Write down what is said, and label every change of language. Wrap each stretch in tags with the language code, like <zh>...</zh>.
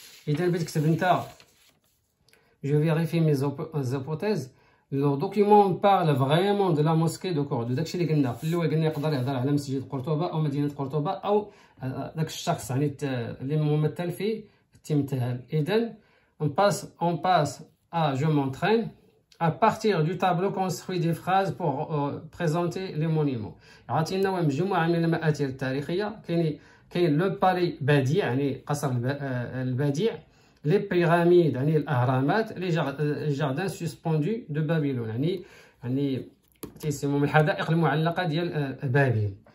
<ar>إذا بتكتب أنت</ar> <fr>je vérifie mes hypothèses. Le document parle vraiment de la mosquée de Cordoue.</fr> <ar>داكشي اللي قلنا في الاول قلنا يقدر يهضر على مسجد قرطبة او مدينة قرطبة او داك الشخص يعني اللي ممثل في التمثال. اذا</ar> <fr>on passe à je m'entraîne. à partir du tableau construit des phrases pour présenter les monuments.</fr> <ar>عطينا مجموعة من المآثر التاريخية. كاين</ar> <fr>لو بالي بديع</fr> <ar>يعني قصر البديع،</ar> <fr>لي بيراميد</fr> <ar>يعني الأهرامات،</ar> <fr>لي جاردان سوسبوندو دو بابلون</fr> <ar>يعني تيسموا من الحدائق المعلقة ديال بابل.</ar>